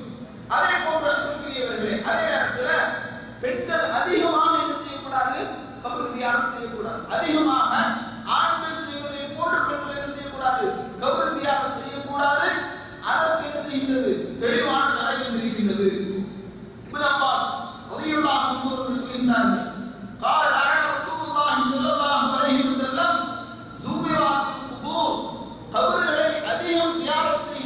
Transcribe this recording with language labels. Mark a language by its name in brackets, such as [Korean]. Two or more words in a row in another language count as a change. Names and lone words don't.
[Tamil] அதே போன்று அன்பிற்குரியவர்களே, அதே நேரத்தில் பெண்கள் அதிகமாக என்ன செய்யக்கூடாது, [Arabic] قبر زيارة [Tamil] செய்யக்கூடாது. அதிகமாக ஆண்கள் செய்வதை போன்று பெண்கள் என்ன செய்யக்கூடாது, [Arabic] قبر زيارة [Tamil] செய்யக்கூடாது. அதற்கு என்ன செய்கின்றது, தெளிவான தடை இருக்கின்றது. இப்னு அப்பாஸ் [Arabic] رضي الله عنه [Tamil] அவர்கள் சொல்கின்றார்கள், [Arabic] قال لعن رسول الله صلى الله عليه وسلم زويرات القبور, [Tamil] கபர்களை அதிகம் ஜியாரத்